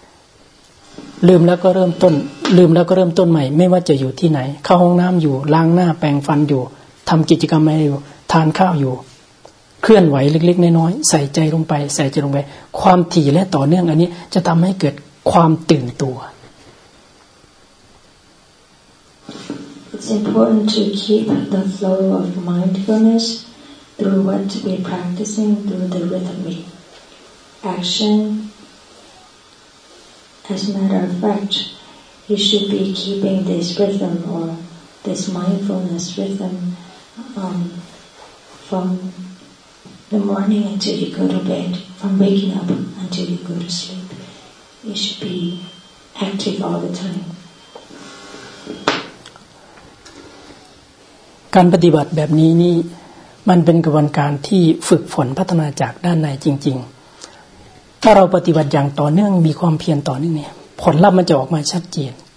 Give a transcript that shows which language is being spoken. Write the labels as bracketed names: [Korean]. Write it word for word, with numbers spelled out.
[Thai] ๆลืมแล้วก็เริ่มต้นลืมแล้วก็เริ่มต้นใหม่ไม่ว่าจะอยู่ที่ไหนเข้าห้องน้ำอยู่ล้างหน้าแปรงฟันอยู่ทำกิจกรรมอะไรอยู่ทานข้าวอยู่เคลื่อนไหวเล็กๆน้อยๆใส่ใจลงไปใส่ใจลงไปความถี่และต่อเนื่องอันนี้จะทำให้เกิดความตื่นตัว [English] It's important to keep the flow of mindfulness through what we're practicing, through the rhythmic action. As a matter of fact, you should be keeping this rhythm or this mindfulness rhythm um, from the morning until you go to bed, from waking up until you go to sleep. You should be active all the time. [Thai] การปฏิบัติแบบนี้นี่มันเป็นกระบวนการที่ฝึกฝนพัฒนาจากด้านในจริงๆถ้าเราปฏิบัติอย่างต่อเนื่องมีความเพียรต่อเนื่องเนี่ยผลลัพธ์มันจะออกมาชัดเจน